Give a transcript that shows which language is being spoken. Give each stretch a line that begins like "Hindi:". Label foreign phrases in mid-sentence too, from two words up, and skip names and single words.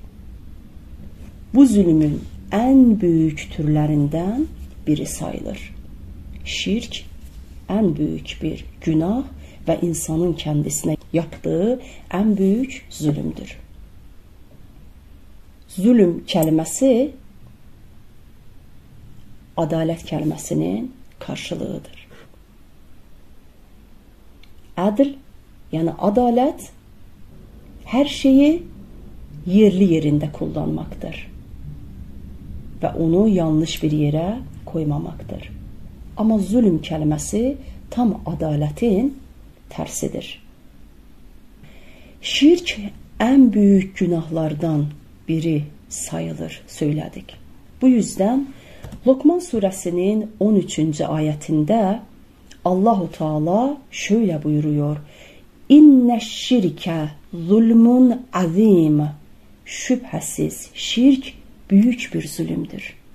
Turkish: Bu zulmün en büyük türlerinden biri sayılır. Şirk en büyük bir günah ve insanın kendisine yaptığı en büyük zulümdür.
Azerbaijani: Zulm kəlməsi ədalət kəlməsinin qarşılığıdır. Ədl, yəni ədalət hər şeyi yerli yerində kullanmaqdır və onu yanlış bir yerə koymamaqdır. Amma zulm kəlməsi tam ədalətin tərsidir. Şirk ən böyük günahlardan biri sayılır, söylədik.
Turkish: Bu yüzden Lokman suresinin 13. ayetinde Allahu Teala şöyle buyuruyor:
Arabic: إن الشرك ظلم عظيم.
Turkish: Şüphesiz şirk büyük bir zulümdür.